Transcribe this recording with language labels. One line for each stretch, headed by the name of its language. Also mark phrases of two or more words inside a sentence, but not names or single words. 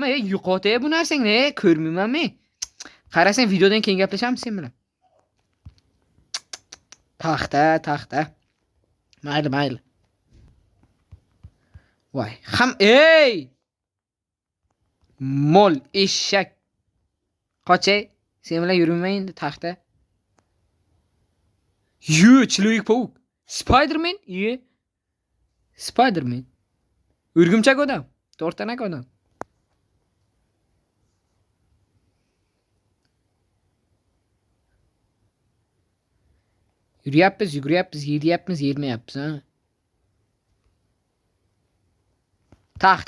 Uzbek: Yo'qot bu narsangni, ko'rmayman men. Qarasang videodan keyin gaplashamiz sen bilan. Taxta. Mayli. Voy, ey! Mol, eshak. Qochay, sen bilan yurmayman endi taxta. Человек-паук. Spider-Man? Spider-Man. O'rgimchak odam, to'rtanak odam. Yuryapmiz, yetmayapmiz, ha. Taxta?